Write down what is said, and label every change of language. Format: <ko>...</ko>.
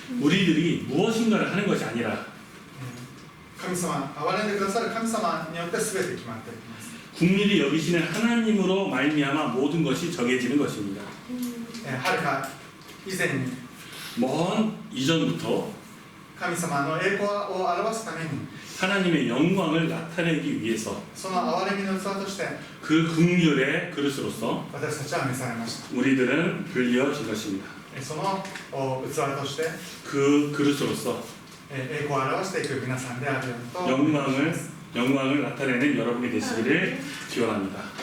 <ko>우리들이 무엇인가를 하는 것이 아니라</ko> <ja>神様、憐れんでくださる神様によって全て決まっていきます。</ja> <ko>국률이 여기시는 하나님으로 말미암아 모든 것이 정해지는 것입니다.</ko> <ja>はるか以前に</ja> <ko>먼 이전부터</ko> <ja>神様の栄光を表すために</ja> <ko>하나님의 영광을 나타내기 위해서</ko> <ja>その憐れみの器として</ja> <ko>그 국률의 그릇으로서</ko> <ja>私たちは召されました。</ja> <ko>우리들은 불려진 것입니다.</ko> <ja>その器として</ja> <ko>그 그릇으로서</ko> <ja>栄光を表していく皆さんであるようにと</ja> <ko>영광을 나타내는 여러분이 되시기를 기원합니다.</ko>